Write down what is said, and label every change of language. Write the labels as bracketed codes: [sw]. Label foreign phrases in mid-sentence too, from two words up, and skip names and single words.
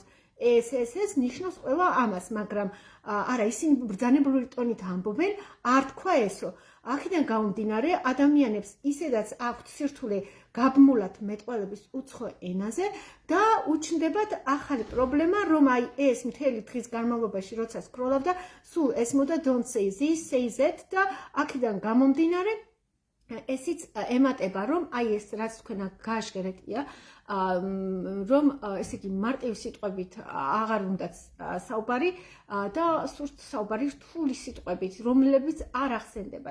[ka] ეს ნიშნავს ყველა ამას, მაგრამ არა, ისინი ბრძანებული ტონით ამბობენ, არ თქვა ესო. აქედან გამომდინარე, ადამიანებს ისედაც აქვთ სირთულე გაბმულად მეტყველების უცხო ენაზე და უჩნდებათ ახალი პრობლემა, რომ აი ეს მთელი დღის განმავლობაში როცა სკროლავდა, სულ ესმოდა [en] don't say this, say that [ka] და აქედან გამომდინარე ესიც ემატება, რომ აი ეს რაც თქვენ გააშკერეთია, რომ ესე იგი მარტივი სიტყვებით აღარ უნდათ საუბარი და სურთ საუბარი რთული სიტყვებით, რომლებიც არ ახსენდებათ.